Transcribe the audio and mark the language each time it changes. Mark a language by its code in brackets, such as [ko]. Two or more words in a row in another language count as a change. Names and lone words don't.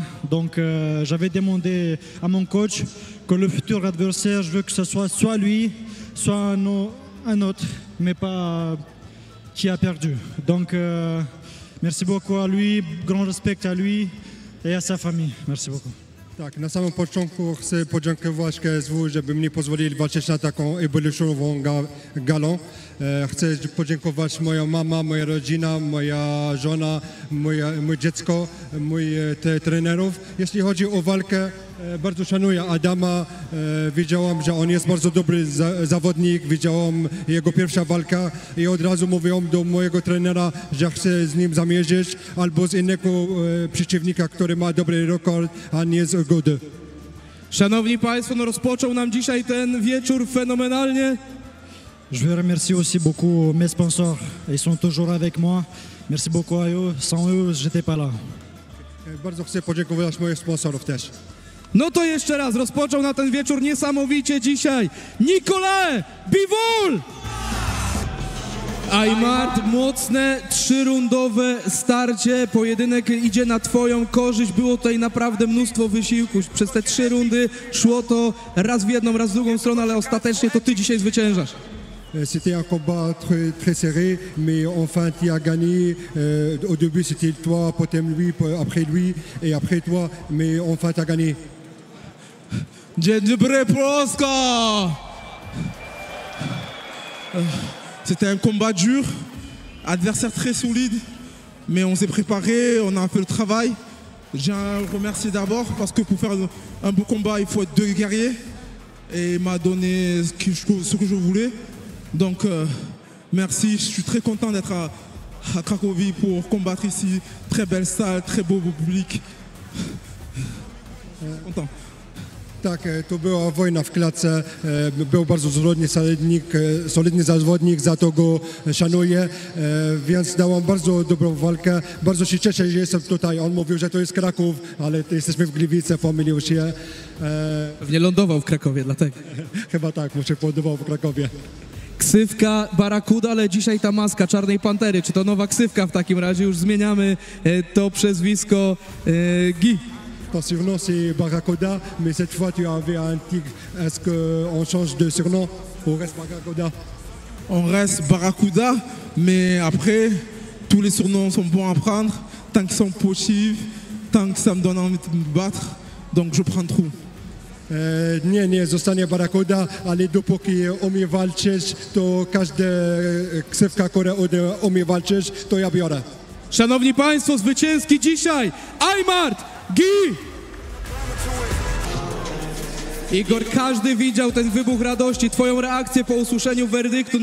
[fr] Donc j'avais demandé à mon coach que le futur adversaire, je veux que ce soit lui, soit un autre, mais pas qui a perdu. Donc merci beaucoup à lui, grand respect à lui et à sa famille. Merci beaucoup. [pl] Tak, na samym początku chcę podziękować KSW, żeby mnie pozwolili walczyć na taką eboluszową galą. Chcę podziękować moja mama, moja rodzina, moja żona, moje dziecko, trenerów. Jeśli chodzi o walkę, bardzo szanuję Adama. Wiedziałam, że on jest bardzo dobry zawodnik. Widziałam jego pierwsza walka i od razu mówiłam do mojego trenera, że chcę z nim zamierzyć albo z innego przeciwnika, który ma dobry rekord, a nie z Gody. Szanowni Państwo, no rozpoczął nam dzisiaj ten wieczór fenomenalnie. [fr] Je veux remercier aussi beaucoup mes sponsors. Ils sont toujours avec moi. Merci beaucoup à eux. Sans eux, j'étais pas là. [pl] Bardzo chcę podziękować moich sponsorów też. No to jeszcze raz, rozpoczął na ten wieczór niesamowicie dzisiaj Nikolae Bivol! Aymard, mocne, 3-rundowe starcie, pojedynek idzie na twoją korzyść, było tutaj naprawdę mnóstwo wysiłku, przez te 3 rundy szło to raz w jedną, raz w drugą stronę, ale ostatecznie to ty dzisiaj zwyciężasz. [fr] C'était un combat très serré, mais enfin tu as gagné. Au début c'était toi, potem lui, après lui et après toi, mais enfin tu as gagné. [pl] Dzień dobry, Polska! [fr] C'était un combat dur, adversaire très solide, mais on s'est préparé, on a fait le travail. J'ai à remercier d'abord parce que pour faire un beau combat, il faut être 2 guerriers. Et il m'a donné ce que je voulais. Donc merci, je suis très content d'être à Cracovie pour combattre ici. Très belle salle, très beau public. Content. [pl] Tak, to była wojna w klatce, był bardzo solidny zawodnik, za to go szanuję, więc dałam bardzo dobrą walkę. Bardzo się cieszę, że jestem tutaj. On mówił, że to jest Kraków, ale jesteśmy w Gliwice, pomylił się. Pewnie lądował w Krakowie, dlatego. Chyba tak, mu się podobał w Krakowie. Ksywka Barakuda, ale dzisiaj ta maska Czarnej Pantery. Czy to nowa ksywka w takim razie? Już zmieniamy to przezwisko Guy. [fr] Ton surnom c'est Barakuda, mais cette fois tu avais un tigre. Est-ce qu'on change de surnom ou reste Barakuda? On reste Barakuda, mais après, tous les surnoms sont bons à prendre, tant qu'ils sont positifs, tant que ça me donne envie de me battre, donc je prends tout. [pl] Nie zostanie Barakuda, ale dopóki umie walczyć, to każda ksywka, która umie walczyć, to ja biorę. Szanowni Państwo, zwycięski dzisiaj Aymard Guy! Igor, każdy widział ten wybuch radości, twoją reakcję po usłyszeniu werdyktu.